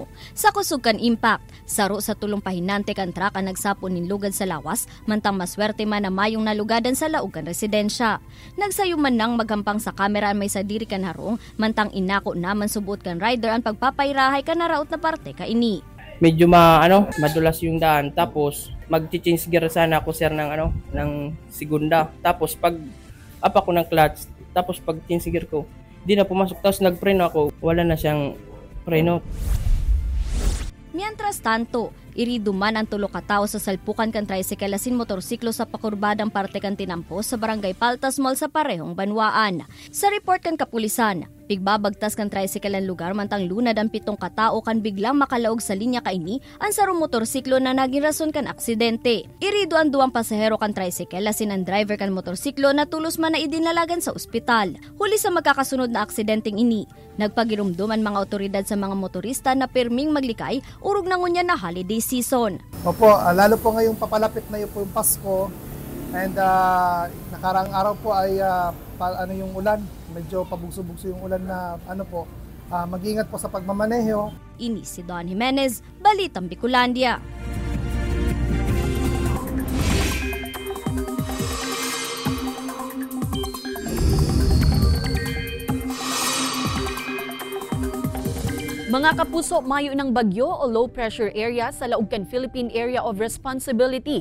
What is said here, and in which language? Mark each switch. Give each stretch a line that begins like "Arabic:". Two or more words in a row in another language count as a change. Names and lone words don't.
Bikol: Sa kusog kan impact, saro sa tulong pahinante kan truck ang nagsapo nin lugad sa lawas, mantang maswerte man na mayong nalugadan sa laog kan residensya. Nagsayo man nang maghampang sa kamera ang may sadiri kan harong, mantang inako naman subuot kan rider ang pagpapairahay kan naraot na parte ka ini.
Filipino: Medyo madulas yung daan, tapos mag-
English: change gear
Filipino: sana ako sir ng segunda. Tapos pag up ako ng clutch, tapos pag
English: change gear
Filipino: ko, di na pumasok, tapos nagpreno ako, wala na siyang preno.
Bikol: Mientras tanto, irido man ang tulo ka tao sa salpukan kan tricycle asin motorsiklo sa pakurbadang parte kan tinampo sa barangay Paltas Mall sa parehong Banwaan. Sa report kan kapulisan, pigbabagtas kan tricycle ang lugar mantang lunad ang 7 katao kan biglang makalaog sa linya kaini ang sarong motorsiklo na naging rason kan aksidente. Irido ang 2 pasahero kan tricycle asin ang driver kan motorsiklo na tulos man na idinalagan sa ospital. Huli sa magkakasunod na aksidenteng ini, nagpagirumdum ang mga otoridad sa mga motorista na pirming maglikay urog na ngunya na
English: holiday season.
Filipino: Opo, lalo po ngayong papalapit na yun po yung Pasko and nakaraang araw po ay yung ulan, medyo pabugso-bugso yung ulan na mag-ingat po sa pagmamaneho.
Bikol: Ini si Don Jimenez, Balitang Bicolandia. Mga kapuso, mayo ng bagyo o low pressure area sa laog kan Philippine Area of Responsibility.